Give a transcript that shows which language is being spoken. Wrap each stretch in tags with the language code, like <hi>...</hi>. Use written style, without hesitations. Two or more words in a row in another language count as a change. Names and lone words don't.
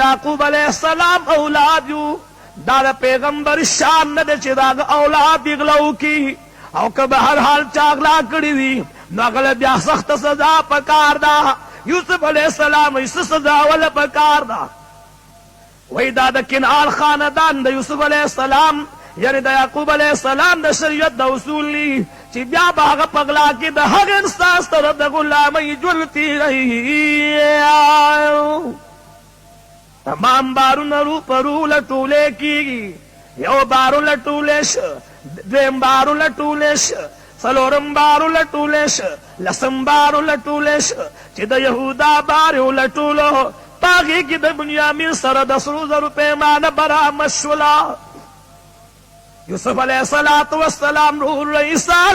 <ps>یعقوب</ps> <ar>علیہ السلام</ar> <ps>اولاد یو دا د پیغمبر شان نه ده چې د هغه اولاد یې غلا وکړي او که به هر حال چا غلا کړي وي نو هغه له بیا سخته سزا پکار ده یوسف</ps> <ar>علیہ السلام</ar> <ps>وایي څه سزا وله پکار ده وی دا د کنعان خاندان د یوسف</ps> <ar>علیہ السلام</ar> <ps>یعنی د یعقوب</ps> <ar>علیہ السلام</ar> <ps>د شریعت د اصول لی چې بیا به هغه په غلا کې د هغه انسان سره د غلامۍ ژوند تېروي تمام بارونه رو پرو لټولی کېږي یو بارو لټولی شه دویم بارو لټولی شه څلورم بارو لټولی شه لسم بارو لټولی شه چې د یهودا بار یې ولټولو په هغې کې د بنیامین سره د سرو زرو پیمانه برآمد شوله یوسف</ps> <ar>علیہ السلام</ar> <ps>ورور ایثار</ps>